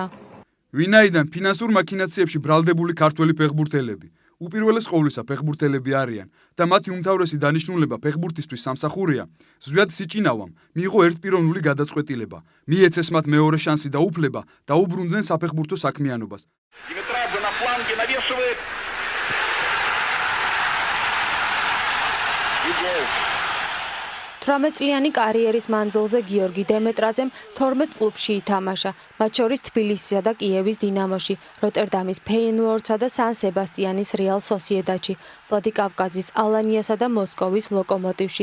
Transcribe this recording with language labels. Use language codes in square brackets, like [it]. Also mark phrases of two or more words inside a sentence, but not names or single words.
[ka] ვინაიდან ფინანსურ მაქინაციებში ბრალდებული ქართველი ფეხბურთელები უპირველეს ყოვლისა ფეხბურთელები არიან და მათი უმთავრესი დანიშნულება ფეხბურთისთვის სამსახურია, ზვიად სიჭინავამ მიიღო ერთპიროვნული გადაწყვეტილება, მიეცეს მათ მეორე შანსი და უფლება და უბრუნდნენ საფეხბურთო საქმიანობას. [ru] Димитрадзе на фланге навешивает. И гол. [ka] 18-წლიანი კარიერის მანძილზე გიორგი დემეტრაძემ 12 კლუბში ითამაშა, მათ შორის თბილისისა და კიევის დინამოში, როტერდამის ფეიენვორდსა და სან სებასტიანის რეალ სოსიედადში, ვლადიკავკაზის ალანიასა და მოსკოვის ლოკომოტივში.